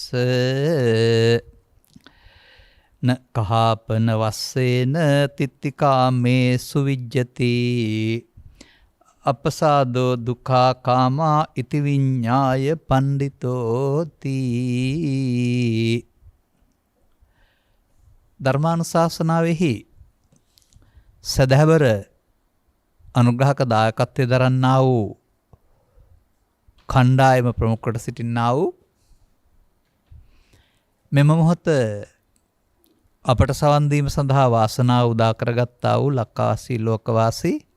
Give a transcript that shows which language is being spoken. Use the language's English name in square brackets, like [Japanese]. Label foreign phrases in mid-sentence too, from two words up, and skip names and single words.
[Pali] න කහපන වස්සේන තිත්තිකාමේ සුවිජ්ජති අපසාදෝ දුක්ඛා කාමා ඉති විඤ්ඤාය පණ්ඩිතෝති. [Sinhala] ධර්මානුශාසනාවෙහි සදහවර අනුග්‍රහක දායකත්වයේ දරන්නා වූ කණ්ඩායම ප්‍රමුඛ කොට සිටින්නා වූ මෙම මොහොත අපට සවන් දීම සඳහා වාසනාව උදා කරගත්තා වූ ලක්වාසී ලෝකවාසී